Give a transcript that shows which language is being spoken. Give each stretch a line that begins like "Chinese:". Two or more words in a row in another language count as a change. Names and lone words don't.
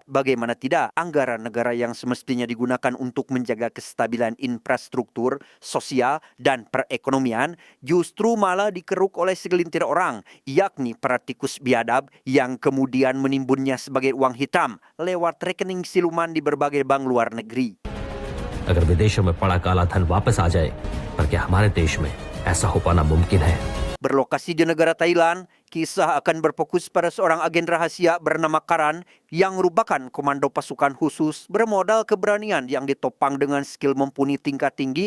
Indonesian: Bagaimana tidak, anggaran negara yang semestinya digunakan untuk menjaga kestabilan infrastruktur, sosial, dan perekonomian justru malah dikeruk oleh segelintir orang, yakni para tikus biadab yang kemudian menimbunnya sebagai uang hitam lewat rekening siluman di berbagai bank luar negeri.
Hindi: अगर विदेशों में पड़ा काला धन वापस आ जाए, पर क्या हमारे देश में ऐसा हो पाना मुमकिन है?
Indonesian: Berlokasi di negara Thailand, kisah akan berfokus pada seorang agen rahasia bernama Karan yang merupakan komando pasukan khusus bermodal keberanian yang ditopang dengan skill mumpuni tingkat tinggi.